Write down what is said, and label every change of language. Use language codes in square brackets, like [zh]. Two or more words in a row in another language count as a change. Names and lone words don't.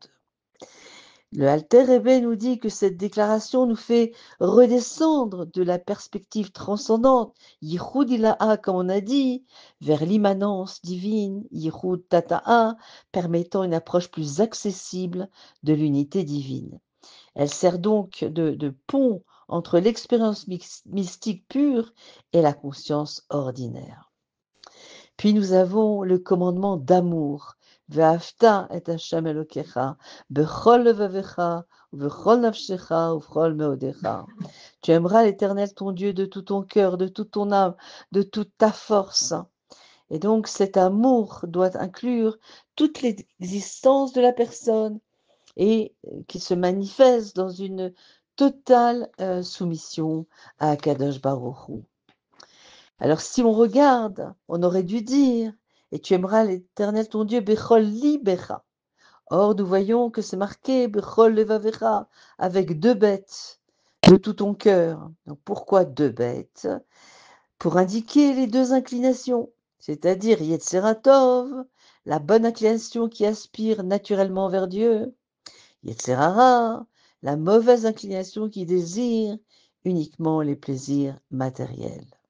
[fr] Le Alter Rebbe nous dit que cette déclaration nous fait redescendre de la perspective transcendante, [he] יחוד עילאה, [fr] comme on a dit, vers l'immanence divine, [he] יחוד תתאה, [fr] permettant une approche plus accessible de l'unité divine. Elle sert donc de pont entre l'expérience mystique pure et la conscience ordinaire. Puis nous avons le commandement d'amour. [he] ואהבת את השם אלהיך בכל לבבך בכל נפשך בכל מאדך. [fr] Tu aimeras l'Éternel ton Dieu de tout ton cœur, de toute ton âme, de toute ta force. Et donc cet amour doit inclure toute l'existence de la personne et qui se manifeste dans une totale soumission à [he] קדוש ברוך הוא. [fr] Alors si on regarde, on aurait dû dire et tu aimeras l'Éternel ton Dieu [he] בכל לבך. [fr] Or nous voyons que c'est marqué [he] בכל לבבך [fr] avec deux bêtes de tout ton cœur. Donc pourquoi deux bêtes? Pour indiquer les deux inclinations, c'est-à-dire [he] יצר טוב, [fr] la bonne inclination qui aspire naturellement vers Dieu, [he] יצר הרע, [fr] la mauvaise inclination qui désire uniquement les plaisirs matériels.